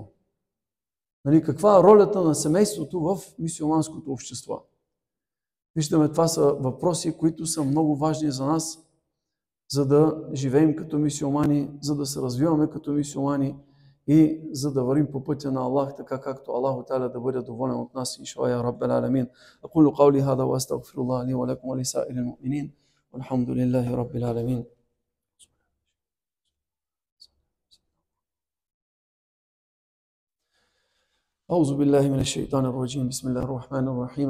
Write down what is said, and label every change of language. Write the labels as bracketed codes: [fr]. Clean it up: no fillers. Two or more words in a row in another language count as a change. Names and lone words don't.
[bg] Каква е ролята на семейството в мюсюлманското общество? Виждаме, това са въпроси, които са много важни за нас, за да живеем като мюсюлмани, за да се развиваме като мюсюлмани и за да вървим по пътя на Аллах, така както [ar] الله تعالى [bg] да бъде доволен от нас. [ar] إن شاء الله يا رب العالمين. أقول قولي هذا وأستغفر الله لي ولكم ولسائر المؤمنين. والحمد لله رب العالمين. أعوذ بالله من الشيطان الرجيم. بسم الله الرحمن الرحيم.